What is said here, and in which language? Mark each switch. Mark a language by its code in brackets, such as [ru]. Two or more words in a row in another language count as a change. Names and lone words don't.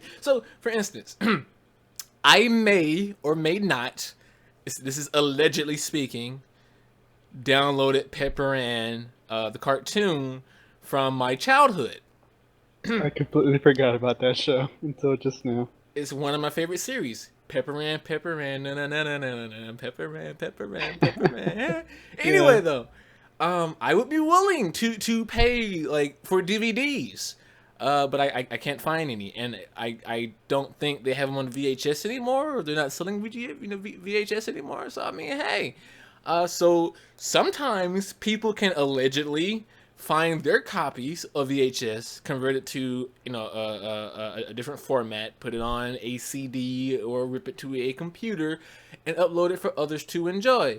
[en] So, for instance, I may or may not, this is allegedly speaking, downloaded Pepper Ann, the cartoon, from my childhood. I completely forgot about that show until just now. It's one of my favorite series. Pepper Ann, na na na na na na, Pepper Ann, Pepper Ann, Pepper Ann. Anyway, Yeah. though, I would be willing to pay like for DVDs, but I can't find any, and I don't think they have them on VHS anymore, or they're not selling VHS anymore. So I mean, hey, so sometimes people can allegedly find their copies of VHS, convert it to a different format, put it on a CD or rip it to a computer, and upload it for others to enjoy.